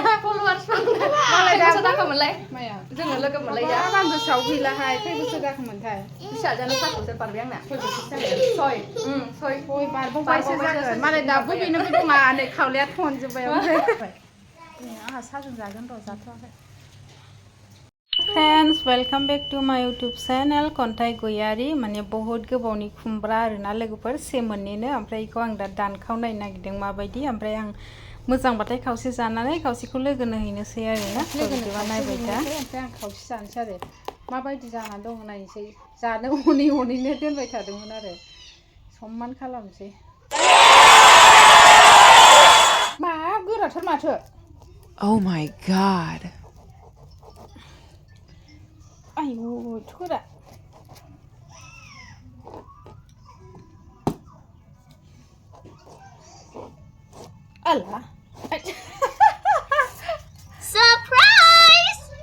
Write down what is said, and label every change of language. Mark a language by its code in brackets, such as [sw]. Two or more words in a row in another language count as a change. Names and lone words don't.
[brx] फलोवार्सफोर मालाय दासो जाखोमोनलाय माया जोङो लोगो मोनलाया आं गोसोआव गैलाहाय खै बोसोर जाखोमोनथाय फिसाजोआनो 5 बोसोर बारबाय आंना 6 बोसोर जाबाय 6 बारबावबायसो जागोन मालाय दाबो बेनोबो दङ नै खावलाया थनजोब्बाय ओमफ्राय आंहा साजों जागोन र' जाथ'वाखै [en] friends welcome back to my YouTube channel [brx] खन्थाइ गयारी माने बहुत गोबावनि खुमब्रा आरोना लोगोफोर सेमोननिनो ओमफ्राय बेखौ आं दा दानखावनायनो नागिरदों माबायदि ओमफ्राय आं मोजांबाथाय खावसे जानानै खावसेखौ लोगोनो हैनोसै आरोना लोगोनोबा नायबाय दा ओमफ्राय आं खावसे जानोसै आरो माबायदि जानानै दं नायनोसै जानो हनै दोनबाय थादोंमोन आरो सम्मान खालामसै मा गोराथार माथो [en] Oh my god. [brx] आयौ थोरा आल्ला सरप्राइज